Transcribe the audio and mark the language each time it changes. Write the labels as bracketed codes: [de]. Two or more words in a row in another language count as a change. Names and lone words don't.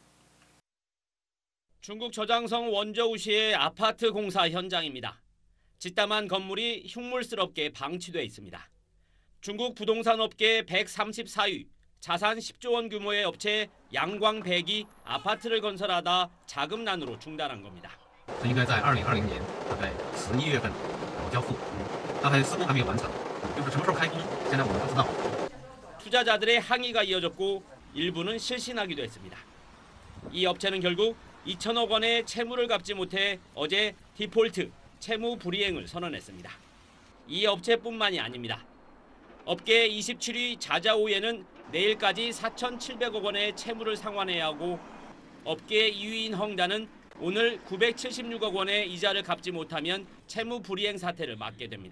[ko] 중국 저장성 원저우시의 아파트 공사 현장입니다. 짓담한 건물이 흉물스럽게 방치돼 있습니다. 중국 부동산 업계 134위, 자산 10조 원 규모의 업체 양광백이 아파트를 건설하다 자금난으로 중단한 겁니다. [zh] 应该在2020年大概11月份交付，大概施工还没有完成，就是什么时候开工，现在我们不知道。 [ko] 투자자들의 항의가 이어졌고 일부는 실신하기도 했습니다. 이 업체는 결국 2천억 원의 채무를 갚지 못해 어제 디폴트, 채무 불이행을 선언했습니다. 이 업체뿐만이 아닙니다. 업계 27위 자자오예는 내일까지 4,700억 원의 채무를 상환해야 하고 업계 2위인 헝다는 오늘 976억 원의 이자를 갚지 못하면 채무 불이행 사태를 맞게 됩니다.